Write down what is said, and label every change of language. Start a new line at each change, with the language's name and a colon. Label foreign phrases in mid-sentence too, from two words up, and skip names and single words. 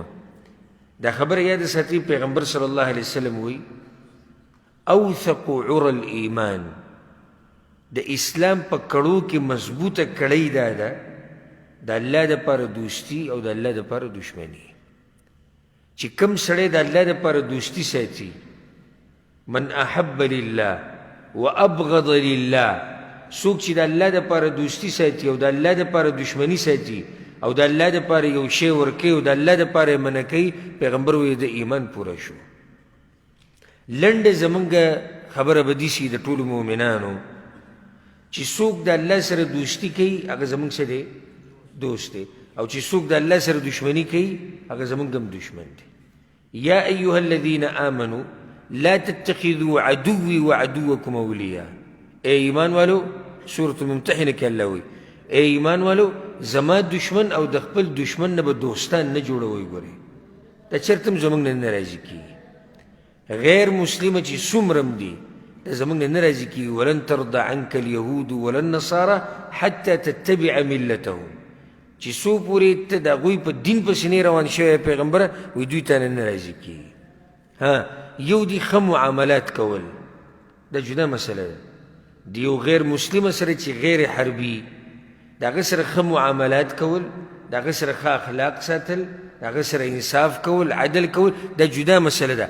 Pashto: دا خبره یاد ساتئ، پیغمبر
Arabic: صلی الله علیه وسلم
Pashto: وایي
Arabic: اوثق عرى الایمان،
Pashto: د اسلام په کړو کې مضبوطه کړۍ دا ده د الله دپاره دوستي او د الله دپاره دشمني. چې کوم سړی د الله دپاره دوستي ساتي،
Arabic: من احب لله وابغض لله،
Pashto: څوک چې د الله دپاره دوستي ساتي او د الله دپاره دشمني ساتي او د الله دپاره یو شی ورکوي او د الله دپاره یې منع کوي، پیغمبر وایي د ایمان پوره شو. لنډه زمونږ خبره به دې شي د ټولو مؤمنانو چې څوک د الله سره دوستي کوي هغه زمونږ څه دی؟ دوست دی. او چې څوک د الله سره دشمني کوي هغه زمونږ هم دشمن دی.
Arabic: یا ایها الذین آمنوا لا تتخذوا عدوي وعدوکم اولیاء.
Pashto: ای ایمان والو، سورة الممتحنه کې الله وایي ای ایمان والو زما دشمن او د خپل دشمن نه به دوستان نه جوړوئ. ګورئ دا چېرته هم زمونږ نه نه راضي کېږي. غیر مسلمه چې څومره هم دي دا زمونږ نه نه راضي کېږي.
Arabic: ولن ترضى عنك اليهود ولا النصارى حتى تتبع ملتهم،
Pashto: چې څو پورې ته د هغوی په دین پسې نه روان شوی پیغمبره وایي دوی ته نه راضي کېږي. یو دي ښه معاملات کول، دا جدا مسله ده. د یو غیر مسلمه سره چې غیر حربي د هغه سره ښه معاملات کول، د هغه سره ښه اخلاق ساتل، د هغه سره انصاف کول، عدل کول، دا جدا مسله ده.